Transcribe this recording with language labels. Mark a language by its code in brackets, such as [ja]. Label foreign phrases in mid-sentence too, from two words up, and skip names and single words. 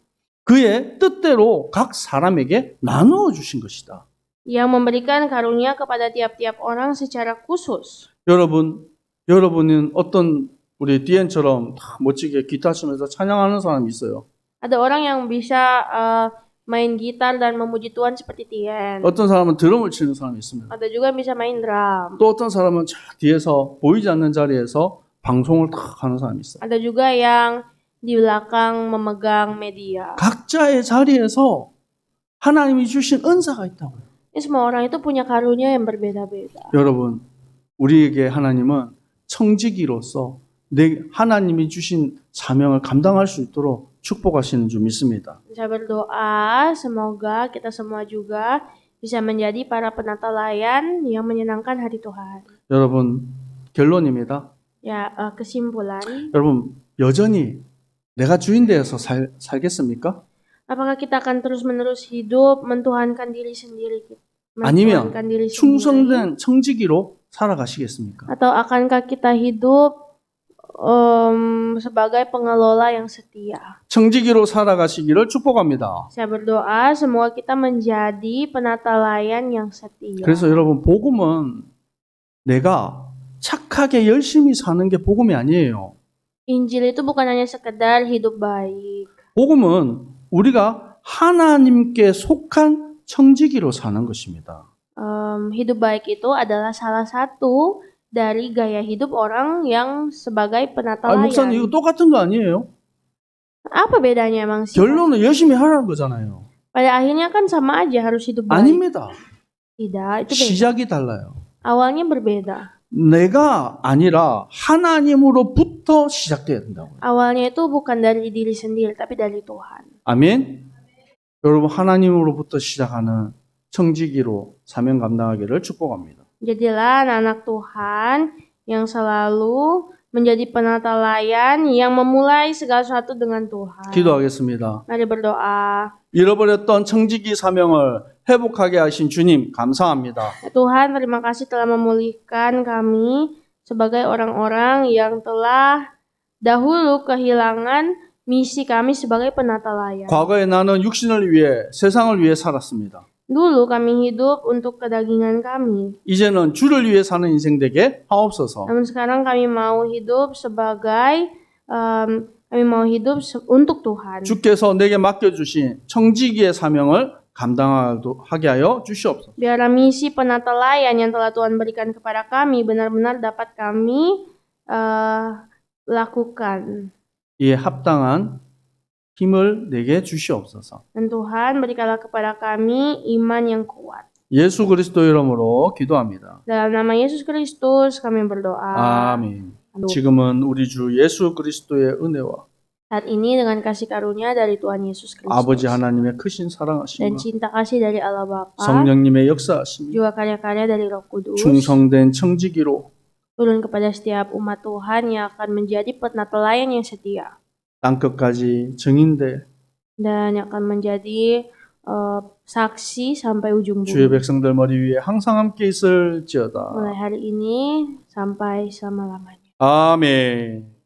[ko] 그의 뜻대로 각 사람에게 나누어 주신 것이다. [id] Yang memberikan karunia kepada tiap-tiap orang secara khusus. [ko] 여러분은 어떤 우리 디엔처럼 멋지게 기타 치면서 찬양하는 사람이 있어요. [id] Ada orang yang bisa main gitar dan memuji Tuhan seperti Tien. [ko] 어떤 사람은 드럼을 치는 사람이 있습니다. [id] Ada juga yang bisa main drum. [ko] 또 어떤 사람은 저 뒤에서 보이지 않는 자리에서 방송을 탁 하는 사람이 있어요. [id] Ada juga yang di belakang memegang media. [ko] 각자의 자리에서 하나님이 주신 은사가 있다고요. [id] Ini semua orang itu punya karunia yang berbeda-beda. [ko] 여러분, 우리에게 하나님은 청지기로서 하나님이 주신 사명을 감당할 수 있도록 축복하시는 줄 믿습니다. [id] Saya berdoa semoga kita semua juga bisa menjadi para penata layan yang menyenangkan hati Tuhan. [ko] 여러분, 결론입니다. [id] Ya, kesimpulan, [ko] 여러분, 여전히 내가 주인 되어서 살겠습니까? [id] apakah kita akan terus-menerus hidup mentuhankan diri sendiri? [ko] 아니면 [id] Mentuhankan diri sendiri? [ko] 충성된 청지기로 살아가시겠습니까? [id] Atau akankah kita hidup sebagai pengelola yang setia? [ko] 청지기로 살아가시기를 축복합니다. [id] Saya berdoa semoga kita menjadi penata layan yang setia. [ko] 그래서 여러분, 복음은 내가 착하게 열심히 사는 게 복음이 아니에요. [id] Injil itu bukan hanya sekedar hidup baik. [ko] 복음은 우리가 하나님께 속한 청지기로 사는 것입니다. [id] Hidup baik itu adalah salah satu dari gaya hidup orang yang sebagai penata [ko] 아, 목사님 [id] layan. [ko] 이거 똑같은 거 아니에요? [id] Apa bedanya emang sih? [ko] 결론은 열심히 하라는 거잖아요. [id] Pada akhirnya kan sama aja harus hidup baik. [ko] 아닙니다. [id] Tidak, itu beda. [ko] 시작이 달라요. [id] Awalnya berbeda. [ko] 내가 아니라 하나님으로부터 시작돼야 된다고요. [id] Awalnya itu bukan dari diri sendiri, tapi dari Tuhan. [ko] 아멘. 여러분, 하나님으로부터 시작하는 청지기로 사명 감당하기를 축복합니다. [id] Jadilah anak-anak Tuhan yang selalu menjadi penata layan yang memulai segala sesuatu dengan Tuhan. [ko] 기도하겠습니다. [id] Mari berdoa. [ko] 잃어버렸던 청지기 사명을 회복하게 하신 주님 감사합니다. [id] Tuhan, terima kasih telah memulihkan kami sebagai orang-orang yang telah dahulu kehilangan misi kami sebagai penata layan. [ko] 과거에 나는 육신을 위해 세상을 위해 살았습니다. [id] Dulu kami hidup untuk kedagingan kami. [ko] 이제는 주를 위해 사는 인생 되게 하옵소서. [id] Namun sekarang kami mau hidup sebagai untuk Tuhan. [ko] 주께서 내게 맡겨주신 청지기의 사명을 감당하게 하여 주시옵소서. [id] Biarlah misi penata layan yang telah Tuhan berikan kepada kami benar-benar dapat kami lakukan. [ko] 이에 합당한 힘을 내게 주시옵소서. [id] Dan Tuhan berikanlah kepada kami iman yang kuat. [ko] 예수 그리스도 이름으로 기도합니다. [id] Dalam nama Yesus Kristus kami berdoa. [ko] 아멘. 지금은 우리 주 예수 그리스도의 은혜와 [id] Saat ini dengan kasih karunia dari Tuhan Yesus Kristus [ko] 아버지 하나님의 크신 [id] dan [ko] 사랑하심과 [id] cinta kasih dari Allah Bapa, [ko] 성령님의 역사하심, [id] juga karya-karya dari Roh Kudus [ko] 충성된 청지기로 [id] turun kepada setiap umat Tuhan yang akan menjadi penata layan yang setia [ko] 땅끝까지 증인돼 [id] dan yang akan menjadi saksi sampai ujung [ko] 주의 [id] bumi. [ko] 백성들 머리 위에 항상 함께 있을지어다. [id] Mulai hari ini sampai selama-lamanya. [ko] 아멘.